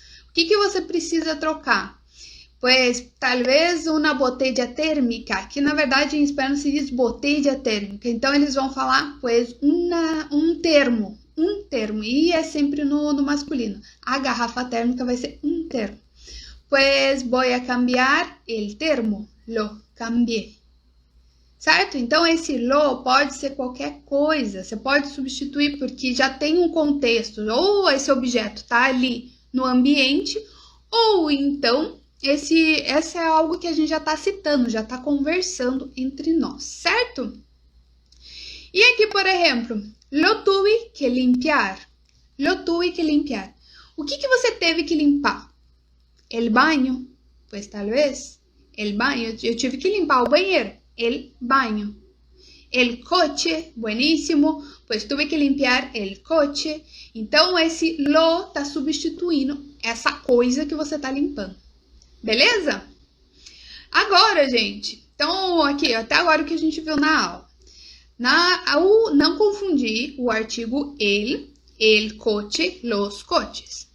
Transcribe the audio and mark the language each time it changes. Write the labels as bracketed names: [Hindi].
[Portuguese] O que você precisa trocar? Pues talvez uma [Spanish] botella térmica, [Portuguese] que na verdade em espanhol se diz botella térmica. Então eles vão falar, pues, um termo, e é sempre no masculino. A garrafa térmica vai ser um termo. [Spanish] Pues voy a cambiar el termo, lo cambié. [Portuguese] Certo? Então esse lo pode ser qualquer coisa, você pode substituir porque já tem um contexto, ou esse objeto está ali no ambiente, ou então essa é algo que a gente já está citando, já está conversando entre nós, certo? E aqui, por exemplo, [Spanish] lo tuve que limpiar. Lo tuve que limpiar. [Portuguese] O que você teve que limpar? [Spanish] El baño, [Portuguese] pues talvez. [Spanish] El baño, [Portuguese] eu tive que limpar o banheiro. [Spanish] El baño. El coche, bueníssimo, pues tuve que limpiar el coche. [Portuguese] Então, esse lo está substituindo essa coisa que você está limpando. Beleza? Agora, gente, então aqui, até agora o que a gente viu na aula. Não confundir o artigo [Spanish] el coche, los coches.